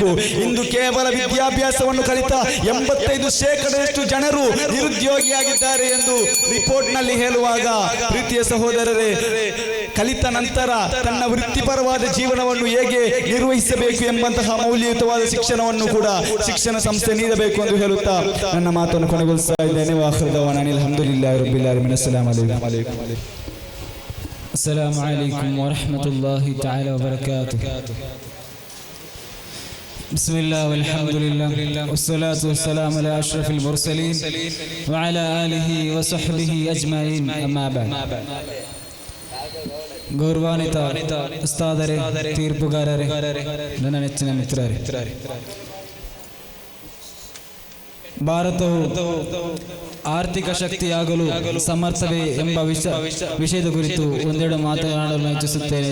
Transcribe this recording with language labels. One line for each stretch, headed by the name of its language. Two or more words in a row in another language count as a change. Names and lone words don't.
Kannada: ಇಂದು ಕೇವಲ ವಿದ್ಯಾಭ್ಯಾಸವನ್ನು ಕಲಿತ 85% ಜನರು ನಿರುದ್ಯೋಗಿಯಾಗಿದ್ದಾರೆ ಎಂದು ರಿಪೋರ್ಟ್ ನಲ್ಲಿ ಹೇಳುವಾಗ, ಪ್ರೀತಿಯ ಸಹೋದರರೇ, ಕಲಿತ ನಂತರ ತನ್ನ ವೃತ್ತಿಪರವಾದ ಜೀವನವನ್ನು ಹೇಗೆ ನಿರ್ವಹಿಸಬೇಕು ಎಂಬಂತಹ ಮೌಲ್ಯಯುತವಾದ ಶಿಕ್ಷಣವನ್ನು ಕೂಡ ಶಿಕ್ಷಣ ಸಂಸ್ಥೆ ನೀಡಬೇಕು ಎಂದು ಹೇಳುತ್ತಾ ನನ್ನ ಮಾತನ್ನು ಕೊನೆಗೊಳಿಸ್ತಾ ಇದ್ದೇನೆ.
Arabic: وآخر دعوانا الحمد لله رب العالمين. السلام عليكم. السلام عليكم ورحمة الله تعالى وبركاته. بسم الله والحمد لله والصلاة والسلام على أشرف المرسلين وعلى آله وصحبه أجمعين. أما بعد.
Kannada: ಗೌರವಾನ್ವಿತ ಉಸ್ತಾದರೇ, ತೀರ್ಪುಗಾರರೇ, ನನ್ನ ನೆಚ್ಚಿನ ಮಿತ್ರರೇ, ಭಾರತವು ಆರ್ಥಿಕ ಶಕ್ತಿಯಾಗಲು ಸಮರ್ಥವೇ ಎಂಬ ವಿಷಯದ ಕುರಿತು ಒಂದೆರಡು ಮಾತನಾಡಲು ಇಚ್ಛಿಸುತ್ತೇನೆ.